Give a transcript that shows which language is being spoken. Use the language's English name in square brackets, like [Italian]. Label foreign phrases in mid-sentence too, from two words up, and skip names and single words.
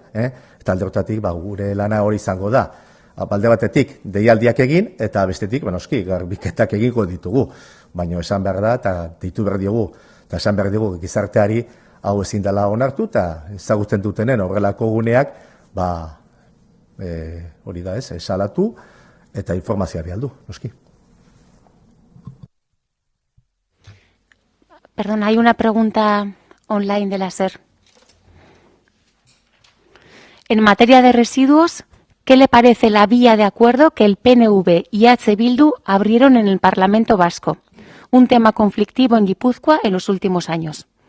[Basque] Eta alde horretatik gure lana hori izango da. Alde batetik deialdiak egin, eta bestetik, garbiketak egingo ditugu. Baina esan behar da, eta deitu behar diogu, eta esan behar dugu gizarteari hau ezin dela onartu, eta ezagutzen dutenen horrelako guneak, hori da ez, salatu, eta informazioa bialdu, noski. [Spanish] Perdón, hay una pregunta online de la SER. En materia de residuos, ¿qué le parece la vía de acuerdo que el PNV y H. Bildu abrieron en el Parlamento Vasco? Un tema conflictivo en Guipúzcoa en los últimos años.